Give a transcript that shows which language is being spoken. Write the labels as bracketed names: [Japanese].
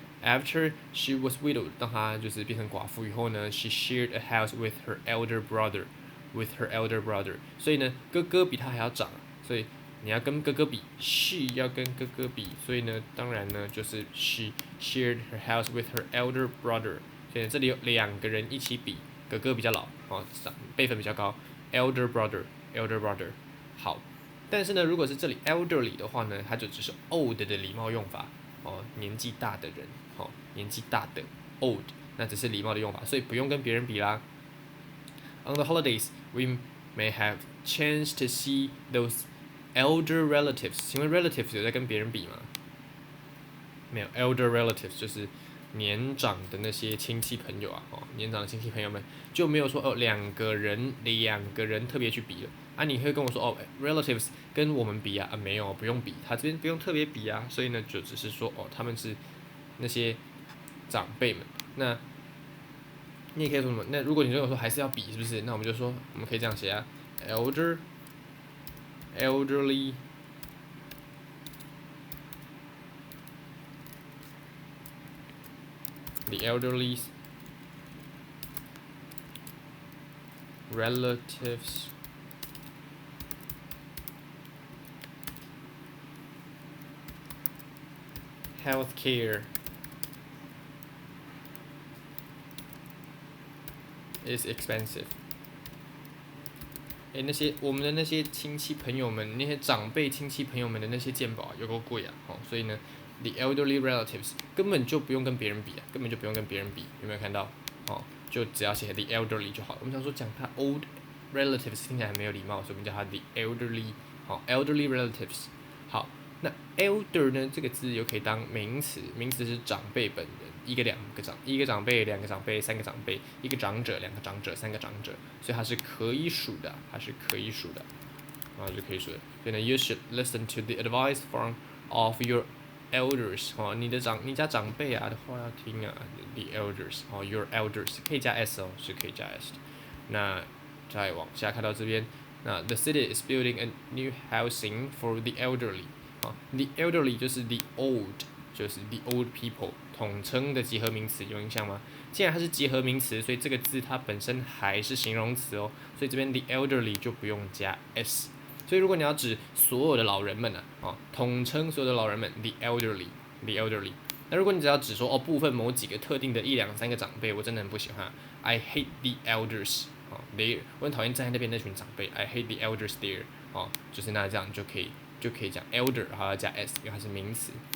[English] After she was widowed， [Chinese] 当她就是变成寡妇以后呢 ， [English] she shared a house with her elder brother， [Chinese] 所以呢，哥哥比她还要长，所以你要跟哥哥比 ，she 要跟哥哥比，所以呢，当然呢，就是 [English] she shared her house with her elder brother， [Chinese] 所以这里有两个人一起比，哥哥比较老，辈分比较高 ，elder brother， 好。但是呢，如果是这里 elderly 的话呢，它就只是 old 的礼貌用法，年纪大的人，年纪大的 old， 那只是礼貌的用法，所以不用跟别人比啦。 [English] On the holidays, we may have chance to see those elder relatives。 [Chinese] 请问 relatives 有在跟别人比吗？没有 ，elder relatives 就是年长的那些亲戚朋友啊，年长的亲戚朋友们就没有说两个人特别去比了。你会跟我说relatives 跟我们比啊，没有，不用比，他这边不用特别比啊，所以呢，就只是说他们是那些长辈们。那你也可以说什么？那如果你跟我说还是要比，是不是？那我们就说，我们可以这样写啊，elderly。 [English] The elderly relatives healthcare is expensive。 [Chinese] 那些我们的那些亲戚朋友们，那些长辈亲戚朋友们的那些健保有够贵啊，所以呢 ，the elderly relatives 根本就不用跟别人比啊，根本就不用跟别人比，有没有看到？就只要写 the elderly 就好了。我们想说讲他 old relatives 听起来很没有礼貌，所以我们叫他 the elderly， elderly relatives。好，那 elder 呢这个字又可以当名词，名词是长辈本人，一个长辈，两个长辈，三个长辈，一个长者，两个长者，三个长者，所以它是可以数的，就可以数的。所以呢 ， [English] you should listen to the advice of your elders， [Chinese] 你家长辈啊的话要听啊 ，the elders， your elders 可以加 s 是可以加 s 的。那再往下看到这边，那 [English] the city is building a new housing for the elderly， [Chinese] the elderly 就是 the old， 就是 the old people， 统称的集合名词，有印象吗？既然它是集合名词，所以这个字它本身还是形容词哦，所以这边 the elderly 就不用加 s。所以如果你要指所有的老人们统称所有的老人们 the elderly。那如果你只要指说部分某几个特定的1、2、3个长辈，我真的很不喜欢 [English] I hate the elders there， [Chinese] 我很讨厌站在那边那群长辈 I hate the elders there 就是那这样就可以讲 elder， 然后要加 s， 因为它是名词。